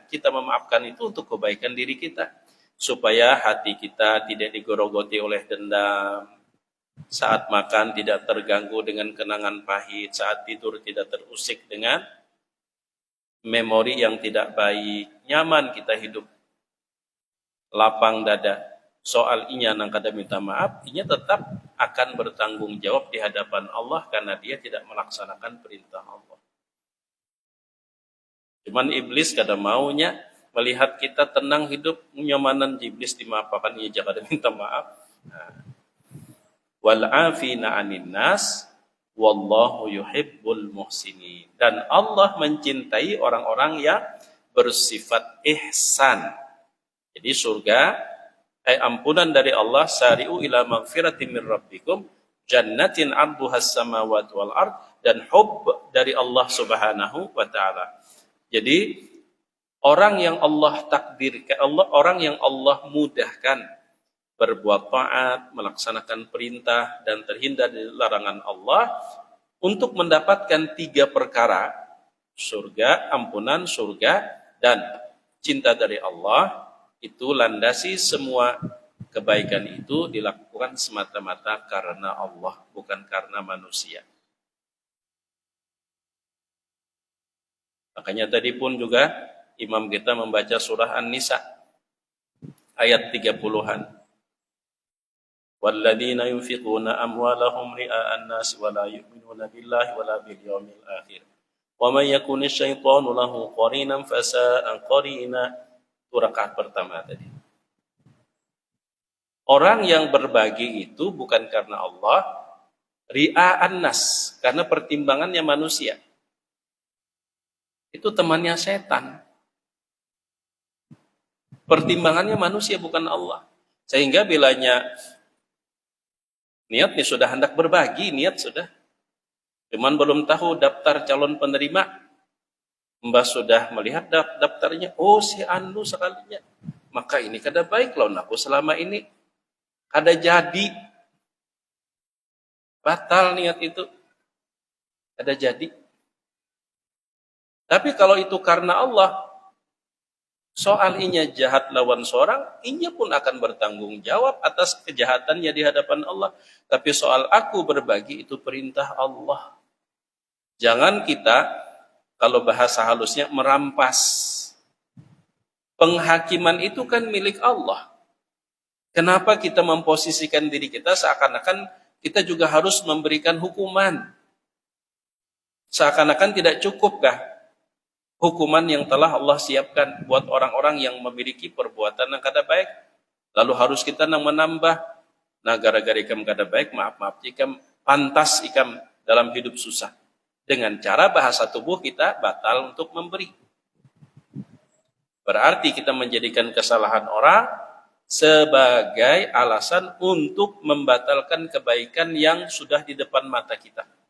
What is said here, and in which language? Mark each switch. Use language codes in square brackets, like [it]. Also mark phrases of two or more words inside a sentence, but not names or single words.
[id] Kita memaafkan itu untuk kebaikan diri kita. Supaya hati kita tidak digorogoti oleh dendam. Saat makan tidak terganggu dengan kenangan pahit. Saat tidur tidak terusik dengan memori yang tidak baik. Nyaman kita hidup. Lapang dada. [bjn] Soal inya nang kada minta maaf, [id] inya tetap akan bertanggung jawab di hadapan Allah karena dia tidak melaksanakan perintah Allah. Cuman iblis [bjn] kada maunya [id] melihat kita tenang hidup, nyamanan iblis dimaafkan, ya jangan minta maaf. Nah, [ar] والعافين عن الناس والله يحب المحسنين. [id] Dan Allah mencintai orang-orang yang bersifat ihsan. Jadi surga ampunan dari Allah, [ar] سارعوا إلى مغفرة من ربكم وجنة عرضها السماوات والأرض, [id] dan hub dari Allah Subhanahu wa taala. Jadi orang yang Allah takdirkan, orang yang Allah mudahkan berbuat taat, melaksanakan perintah dan terhindar dari larangan Allah untuk mendapatkan 3 perkara, surga, ampunan surga, dan cinta dari Allah, itu landasi semua kebaikan itu dilakukan semata-mata karena Allah, bukan karena manusia. Makanya tadi pun juga imam kita membaca surah An-Nisa ayat 30-an. [ar] وَالَّذِينَ يُنْفِقُونَ أَمْوَالَهُمْ رِئَاءَ النَّاسِ وَلَا يُؤْمِنُونَ بِاللَّهِ وَلَا بِالْيَوْمِ الْآخِرِ وَمَنْ يَكُنِ الشَّيْطَانُ لَهُ قَرِينًا فَسَاءَ قَرِينًا. [id] Itu rakaat pertama tadi. Orang yang berbagi itu bukan karena Allah, [ar] رئاء الناس, [id] karena pertimbangannya manusia. Itu temannya setan. Pertimbangannya manusia bukan Allah. Sehingga bilanya niat nih sudah hendak berbagi, niat sudah. Cuman belum tahu daftar calon penerima. Mbah sudah melihat daftarnya, oh si Anu sekalinya. [bjn] Maka ini kada baik lawan aku selama ini. Kada jadi. Batal niat itu. Kada jadi. [id] Tapi kalau itu karena Allah, [bjn] soal inya jahat lawan seorang, [id] inya pun akan bertanggung jawab atas kejahatannya di hadapan Allah. Tapi soal aku berbagi, itu perintah Allah. Jangan kita, kalau bahasa halusnya, merampas. Penghakiman itu kan milik Allah. Kenapa kita memposisikan diri kita seakan-akan kita juga harus memberikan hukuman? Seakan-akan tidak cukupkah hukuman yang telah Allah siapkan buat orang-orang yang memiliki perbuatan yang kada baik? Lalu harus kita menambah, [bjn] nah gara-gara ikam kada baik, maaf ikam pantas ikam dalam hidup susah. [id] Dengan cara bahasa tubuh kita batal untuk memberi. Berarti kita menjadikan kesalahan orang sebagai alasan untuk membatalkan kebaikan yang sudah di depan mata kita.